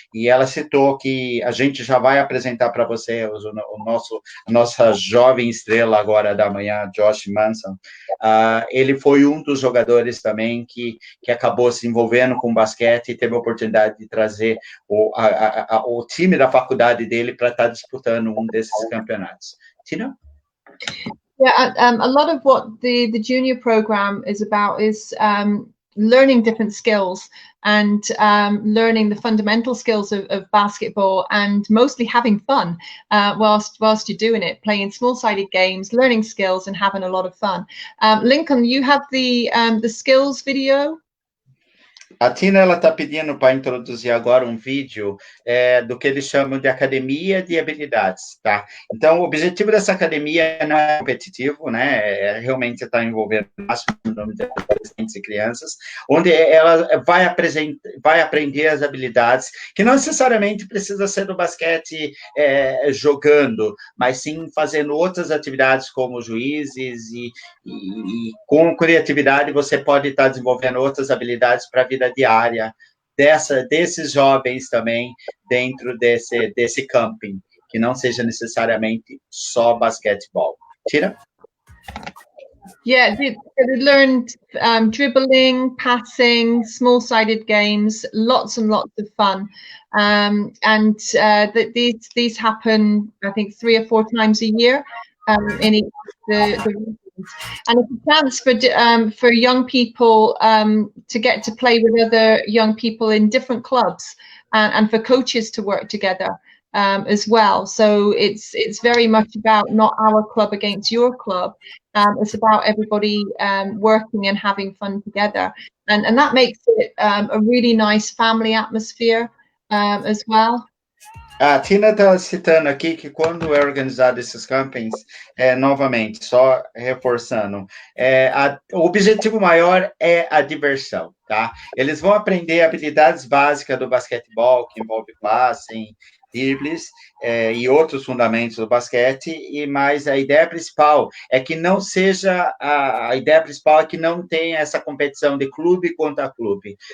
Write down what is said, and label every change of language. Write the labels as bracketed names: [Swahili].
[Portuguese] E ela citou que a gente já vai apresentar para você a nossa jovem estrela agora da manhã, Josh Manson. Ele foi um dos jogadores também que acabou se envolvendo com basquete e teve a oportunidade de trazer o time da faculdade dele para estar disputando um desses campeonatos. Tina? [English] Yeah, a lot of what the junior program is about is learning different skills and learning the fundamental skills of basketball, and mostly having fun whilst you're doing it, playing small-sided games, learning skills and having a lot of fun. Lincoln, you have the skills video. [Portuguese] A Tina, ela está pedindo para introduzir agora um vídeo do que eles chamam de academia de habilidades, tá? Então, o objetivo dessa academia não é competitivo, né? Realmente está envolvendo o máximo número de adolescentes e crianças, onde ela vai aprender as habilidades, que não necessariamente precisa ser do basquete jogando, mas sim fazendo outras atividades como juízes, e com criatividade você pode estar desenvolvendo outras habilidades para a vida diária desses jovens também dentro desse camping, que não seja necessariamente só basquetebol. Tira? [English] Yeah, they learned dribbling, passing, small-sided games, lots and lots of fun. And these happen, I think, 3 or 4 times a year in each of the regions. And it's a chance for young people to get to play with other young people in different clubs, and for coaches to work together. as well. So it's very much about not our club against your club. It's about everybody working and having fun together, and that makes it a really nice family atmosphere as well. [Portuguese] A Tina está citando aqui que quando é organizado esses campings, novamente, só reforçando, o objetivo maior é a diversão, tá? Eles vão aprender habilidades básicas do basquetebol, que envolve passing, dribles, e outros fundamentos do basquete, mas a ideia principal é que não seja, a ideia principal é que não tenha essa competição de clube contra clube.